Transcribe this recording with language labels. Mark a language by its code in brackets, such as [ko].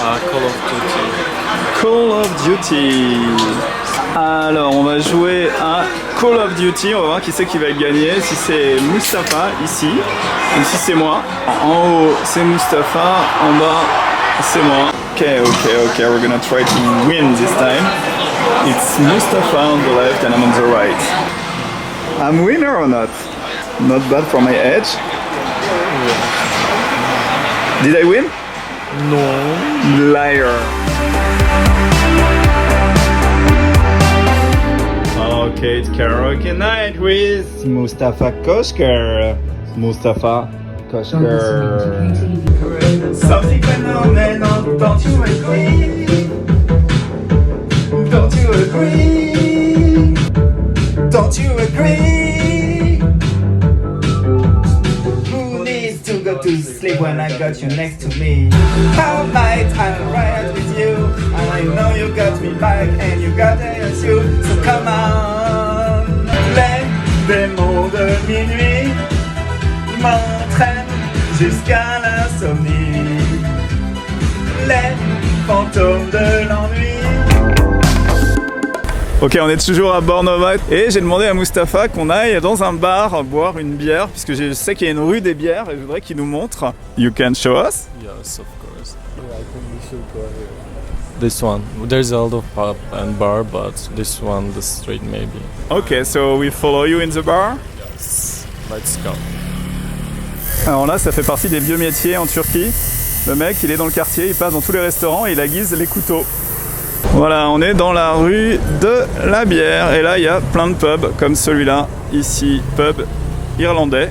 [en] Call of Duty. Call of Duty. [fr] Alors, on va jouer à Call of Duty. On va voir qui c'est qui va gagner. Si c'est Mustafa ici, ou si c'est moi. En haut, c'est Mustafa. En bas, c'est moi. [en] Okay, we're gonna try to win this time. It's Mustafa on the left and I'm on the right. I'm winner or not? Not bad for my age. Did I win? No. Liar. Okay, it's karaoke night with Mustafa Koshker. Mustafa Koshker. Something phenomenal, don't you agree? Don't you agree? Don't you agree? Who needs to go to sleep when I got you next to me? How might I ride with you? And I know you got me back and you got you. So come on, [fr] les démons de minuit m'entraînent jusqu'à l'insomnie. Les fantômes de l'ennui. Ok, on est toujours à Bornova et j'ai demandé à Mustafa qu'on aille dans un bar boire une bière puisque je sais qu'il y a une rue des bières et je voudrais qu'il nous montre. [en] You can show us? Yes, of course. Yeah, I think we should go here. This one. There's a lot of pub and bar, but this one, the street maybe. Okay, so we follow you in the bar? Yes. Let's go. [fr] Alors là, ça fait partie des vieux métiers en Turquie. Le mec, il est dans le quartier, il passe dans tous les restaurants et il aiguise les couteaux. Voilà, on est dans la rue de la bière et là il y a plein de pubs comme celui-là, ici, pub irlandais.